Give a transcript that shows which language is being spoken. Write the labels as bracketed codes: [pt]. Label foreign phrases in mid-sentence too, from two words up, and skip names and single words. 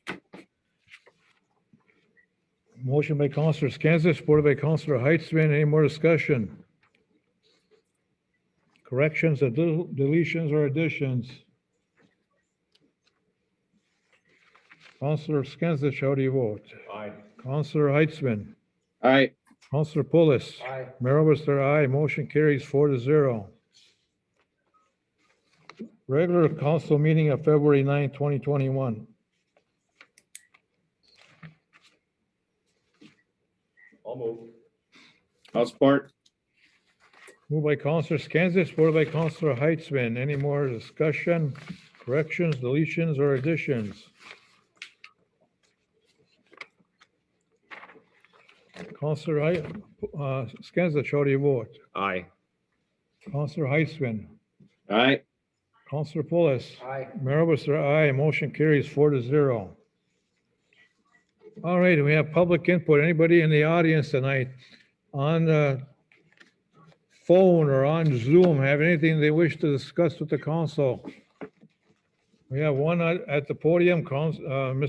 [en] Motion by Councillor Skinsich, supported by Councillor Heitzman. Any more discussion? Corrections, deletions, or additions? Councillor Skinsich, how do you vote? Aye. Councillor Heitzman. Aye. Councillor Polis. Aye. Mayor Oberstar, aye. Motion carries 4-0. Regular council meeting of February 9, 2021. I'll move. I'll support. Moved by Councillor Skinsich, supported by Councillor Heitzman. Any more discussion, corrections, deletions, or additions? Councillor Skinsich, how do you vote? Aye. Councillor Heitzman. Aye. Councillor Polis. Aye. Mayor Oberstar, aye. Motion carries 4-0. All right, we have public input. Anybody in the audience tonight on the phone or on Zoom have anything they wish to discuss with the council? We have one at the podium, Mr.